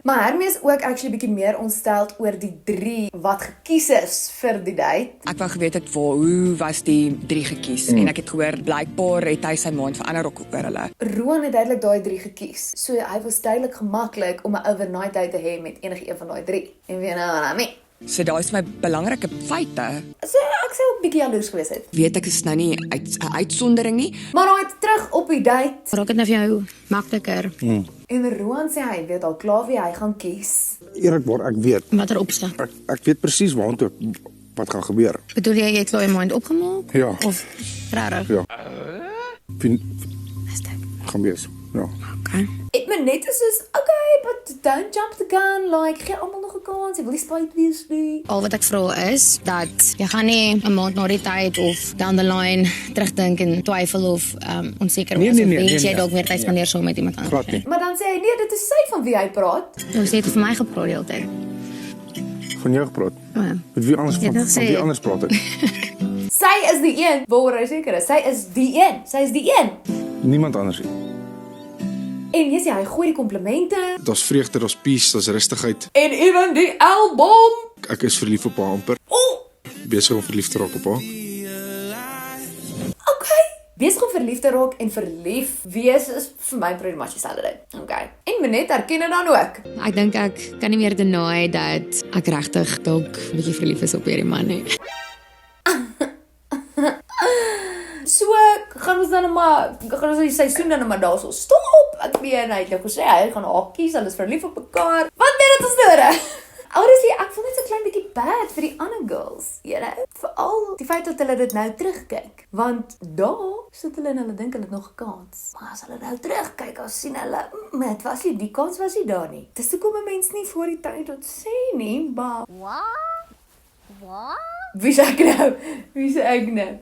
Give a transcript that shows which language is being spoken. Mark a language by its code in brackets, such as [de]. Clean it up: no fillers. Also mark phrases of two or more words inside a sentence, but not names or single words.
[af] Maar Hermie is ook actually bietjie meer ontsteld oor die 3 wat gekies is vir die date. Ek wou geweet het hoe was die 3 gekies en ek het gehoor blykbaar het hy sy maand verander ook oor hulle. Roan het duidelik daai 3 gekies. So hy was duidelik gemaklik om 'n [en] overnight date [af] te hê met enige een van daai 3. En weet nou wat [en] I mean? [af] So daar is my belangrike feite. So ek sou ook bietjie jaloers gewees het. Weet ek is nou nie 'n uitsondering nie. Maar hy het terug op die date. Raak dit nou vir jou makliker? En Roan sê hy weet al klaar wie hy gaan kies. Eerlikwaar, ek weet. Watter opstel? Ek weet presies waartoe wat gaan gebeur. Bedoel jy het al jou mind opgemaak? Ja. Of rarig? Ja. Gaan wees. Ja. Ek my net is soos, [en] okay, but don't jump the gun, like, [af] gee almal nog 'n kans, jy wil nie spyt wees nie. Al wat ek vra is, dat jy gaan nie 'n maand na die tyd of [en] down the line [af] terugdink en twyfel of onseker Nee, was nee, of nee, wens nee, jy dalk meer tyd spandeer saam met iemand anders. Glad nie. Maar dan sê hy, nee, dit is sy van wie hy praat. Jy het vir my gepraat die hele tyd. Van jou gepraat. Ja. Met wie anders Jy van het gesê- wie anders praat ek? Sy is die een, waaroor hy seker is. Sy is die een. Niemand anders nie. En jy sê, hy gooi die komplimente. Daar's vreugde, daar's peace, daar's rustigheid. En ewen die album. Ek is verlief op haar amper. Besig om verlief te raak op haar. Okay. Besig om verlief te raak en verlief wees is vir my [en] pretty much [af] dieselfde ding. Okay. En Menet herken dit dan ook. Ek dink ek kan nie meer deny dat ek regtig dalk 'n bietjie verlief is op hierdie man nie. So, gaan ons die seisoen dan maar daarso stop. Ek meen, hy het nou gesê, hy gaan haar kies, hulle is verlief op mekaar. Wat weet dit ons nodig? Honestly, ek voel net so klein bietjie bad vir die ander girls, [en] you know? [af] Veral die feit dat hulle dit nou terugkyk. Want daar sit hulle en hulle dink hulle het nog 'n kans. Maar as hulle nou terugkyk, dan sien hulle, dit was nie, die kans was nie daar nie. Dis hoekom 'n mens nie voor die tyd wat sê nie, maar... Wat? Wie sê ek nou?